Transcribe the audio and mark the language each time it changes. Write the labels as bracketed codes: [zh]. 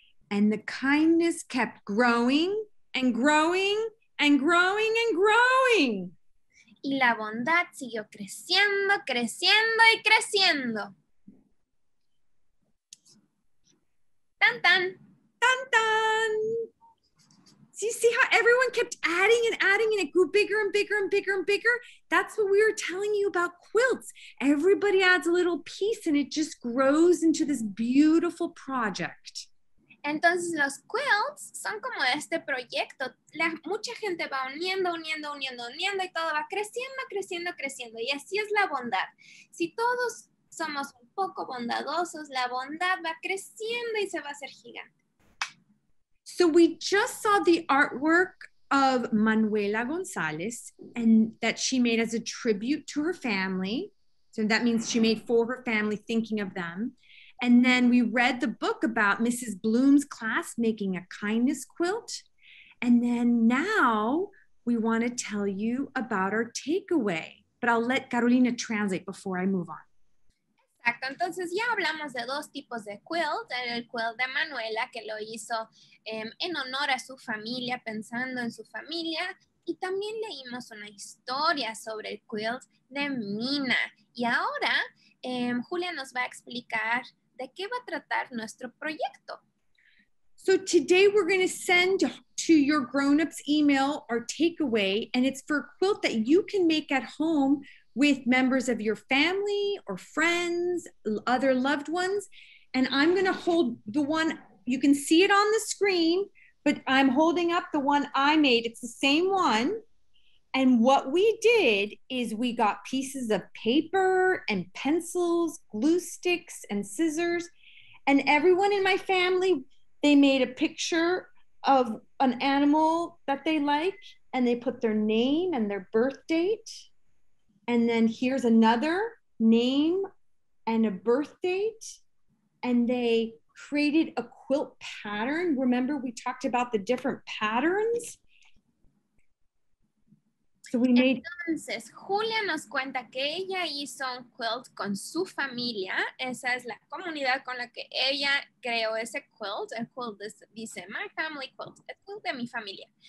[en] And the kindness kept growing and growing and growing and growing. [es] Y la bondad siguió creciendo, creciendo y creciendo. Tan tan. Dun, dun. [en] So you see how everyone kept adding and adding, and it grew bigger and bigger and bigger and bigger? That's what we were telling you about quilts. Everybody adds a little piece and it just grows into this beautiful project. [es] Entonces los quilts son como este proyecto. Mucha gente va uniendo y todo va creciendo, creciendo, creciendo. Y así es la bondad. Si todos somos un poco bondadosos, la bondad va creciendo y se va a hacer gigante. [en] So we just saw the artwork of Manuela González, and that she made as a tribute to her family. So that means she made for her family, thinking of them. And then we read the book about Mrs. Bloom's class making a kindness quilt. And then now we want to tell you about our takeaway. But I'll let Carolina translate before I move on. [es] Exacto, entonces ya hablamos de dos tipos de quilt, el quilt de Manuela que lo hizo en honor a su familia, pensando en su familia, y también leímos una historia sobre el quilt de Mina. Y ahora Julia nos va a explicar de qué va a tratar nuestro proyecto. So today we're going to send to your grown-ups email our takeaway, and it's for a quilt that you can make at home with members of your family or friends, other loved ones. And I'm going to hold the one, you can see it on the screen, but I'm holding up the one I made. It's the same one. And what we did is we got pieces of paper and pencils, glue sticks and scissors, and everyone in my family, they made a picture of an animal that they like, and they put their name and their birth date. And then here's another name and a birth date. And they created a quilt pattern. Remember, we talked about the different patterns? So we made... Entonces, Julia nos cuenta que ella hizo un quilt con su familia. Esa es la comunidad con la que ella creó ese quilt. El quilt dice, [en] My Family Quilt, [es] el quilt de mi familia.